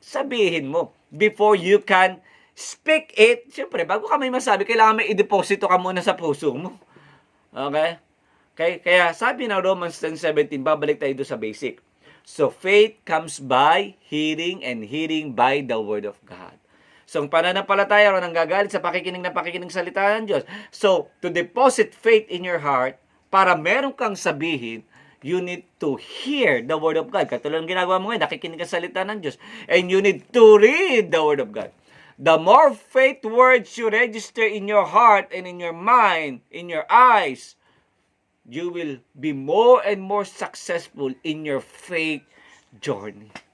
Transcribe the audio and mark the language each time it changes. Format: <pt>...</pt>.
<tl>Sabihin mo.</tl> <en>Before you can speak it,</en> <tl>siyempre, bago ka may masabi, kailangan may i-deposito ka muna sa puso mo. Okay? Kaya sabi ng Romans 10:17, babalik tayo doon sa basic.</tl> <en>So, faith comes by hearing and hearing by the word of God.</en> <tl>So, ang pananampalataya ron ang gagalit sa pakikinig salita ng Diyos.</tl> <en>So, to deposit faith in your heart,</en> <tl>para meron kang sabihin,</tl> <en>you need to hear the word of God.</en> <tl>Katulad ng ginagawa mo ngayon, nakikinig ka sa salita ng Diyos.</tl> <en>And you need to read the word of God. The more faith words you register in your heart and in your mind, in your eyes, you will be more and more successful in your faith journey.</en>